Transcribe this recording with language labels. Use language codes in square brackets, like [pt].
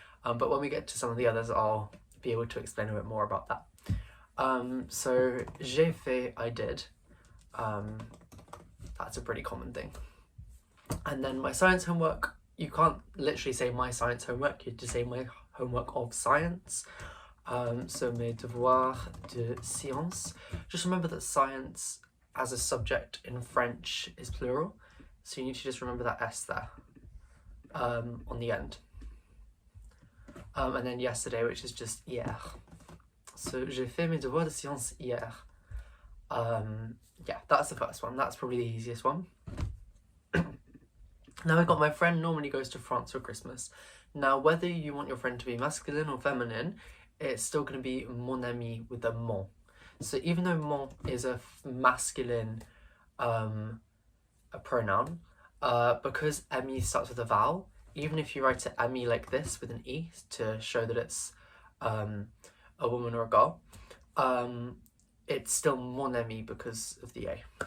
[en] But when we get to some of the others, I'll be able to explain a bit more about that. So, [fr] j'ai fait, [en] I did. That's a pretty common thing. And then my science homework, you can't literally say my science homework, you have to say my homework of science. [fr] So mes devoirs de science. [en] Just remember that science as a subject in French is plural. So you need to just remember that S there, on the end. And then yesterday, which is just hier. [fr] So, j'ai fait mes devoirs de sciences hier. [en] Yeah, that's the first one. That's probably the easiest one. Now I got my friend normally goes to France for Christmas. Now, whether you want your friend to be masculine or feminine, it's still going to be [fr] mon ami [en] with a mon. So even though mon is a masculine a pronoun, because ami starts with a vowel, even if you write it ami like this with an e to show that it's a woman or a girl, it's still [fr] mon ami [en] because of the a.